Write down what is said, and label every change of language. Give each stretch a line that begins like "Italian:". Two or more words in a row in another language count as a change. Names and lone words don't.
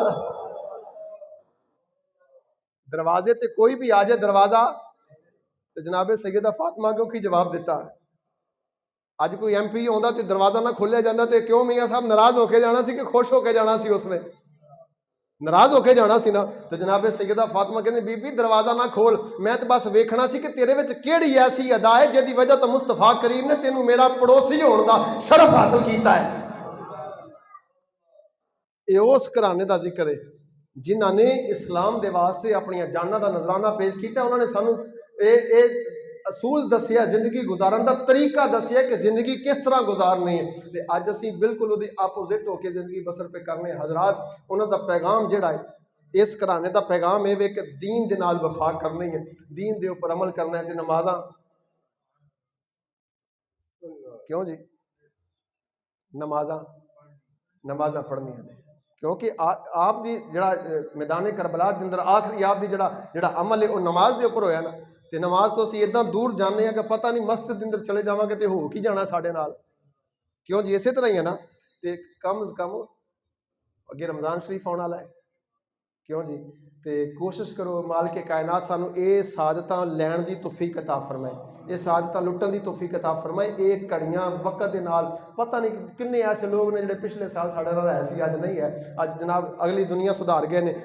Punjabi: دروازے تے کوئی بھی آ جائے دروازہ تے جناب سیدہ فاطمہ کو کی جواب دیتا ہے اج کوئی ایم پی ہوندا تے دروازہ نہ کھولیا جاندا تے کیوں میاں صاحب ناراض ہو کے جانا سی کہ خوش ہو کے جانا سی اس نے ناراض ہو کے جانا سی نا تے جناب سیدہ فاطمہ کہندی بی بی دروازہ نہ کھول میں تے بس ویکھنا سی کہ تیرے وچ کیڑی ایسی ادا ہے جے دی وجہ تو مصطفیٰ کریم نے تینوں میرا پڑوسی ہون دا شرف حاصل کیتا ہے اے اس گھرانے دا ذکر ہے جنہاں نے اسلام دے واسطے اپنی جاناں دا نذرانہ پیش کیتا انہوں نے سانو اے اصول دسیا زندگی گزارن دا طریقہ دسیا کہ زندگی کس طرح گزارنی ہے تے اج اسی بالکل اودی اپوزٹ ہو کے زندگی بسر پہ کرنے حضرات انہاں دا پیغام جڑا ہے اس گھرانے دا پیغام اے وے کہ دین دے نال وفا کرنی ہے دین دے اوپر عمل کرنا ہے تے نمازاں کیوں جی نمازاں پڑھنی ہیں کیونکہ آپ دی جڑا میدان کربلا دے اندر آخری آپ دی جڑا عمل ہے وہ نماز دے اوپر ہویا نا تے نماز تو اسی اتنا دور جانے ہیں کہ پتہ نہیں مسجد دے اندر چلے جاواں گے تے ہو کی جانا ساڈے نال کیوں جی اسی طرح ہی ہے نا ਤੇ ਕਮ ਅਜ਼ ਕਮ ਅੱਗੇ ਰਮਜ਼ਾਨ ਸ਼ਰੀਫ ਆਉਣ ਵਾਲਾ ਹੈ, ਕਿਉਂ ਜੀ। ਤੇ ਕੋਸ਼ਿਸ਼ ਕਰੋ ਮਾਲਕ ਕਾਇਨਾਤ ਸਾਨੂੰ ਇਹ ਸਾਦਤਾਂ ਲੈਣ ਦੀ ਤੌਫੀਕ ਅਤਾ ਫਰਮਾਏ, ਇਹ ਸਾਦਤਾਂ ਲੁੱਟਣ ਦੀ ਤੌਫੀਕ ਅਤਾ ਫਰਮਾਏ। ਇਹ ਘੜੀਆਂ ਵਕਤ ਦੇ ਨਾਲ ਪਤਾ ਨਹੀਂ ਕਿੰਨੇ ਐਸੇ ਲੋਕ ਨੇ ਜਿਹੜੇ ਪਿਛਲੇ ਸਾਲ ਸਾਡੇ ਨਾਲ ਹੈ ਸੀ, ਅੱਜ ਨਹੀਂ ਹੈ, ਅੱਜ ਜਨਾਬ ਅਗਲੀ ਦੁਨੀਆ ਸੁਧਾਰ ਗਏ ਨੇ।